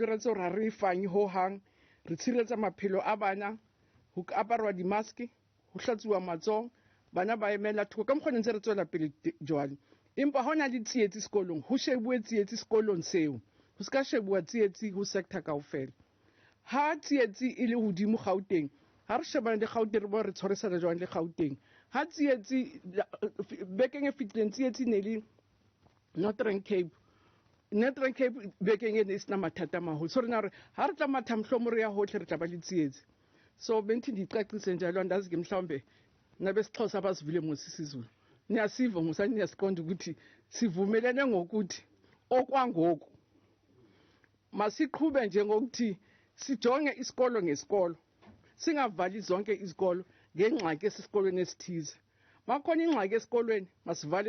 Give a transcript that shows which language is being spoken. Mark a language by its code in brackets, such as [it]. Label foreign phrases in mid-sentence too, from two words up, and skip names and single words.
[st] re tse hore re fanyi ho hang re tshireletsa maphelo a bana ho aparwa di-mask ho hlatsuwa matsoho bana ba emela thoko ka mokgwa ntse re tswela pele jwale empa hona le tsietsi sekolong ho shebuwe tsietsi sekolong seo ho ska shebuwa tsietsi ho sector kaofela ha tsietsi e le hodimo Gauteng ha re shebana le Gauteng re bo re tshwarisana jwang le Gauteng ha tsietsi bekeng e fitleng tsietsi ne le Northern Cape bekeng e ne e sena mathata a maholo so re na re ha re tla matha mohlomong re ya hohle re tla ba le tsietsi so [xh] benti ndicacise njalo andazi ke mhlawumbe nabesixhosa abasivile ngosisizulu niyasiva ngusani niyasiqonda ukuthi sivumelene ngokuthi okwangoku masiqhube nje ngokuthi sijonge isikolo ngesikolo singavali zonke izikolo ngengxaki esesikolweni esithize makhona ingxaki esikolweni masivale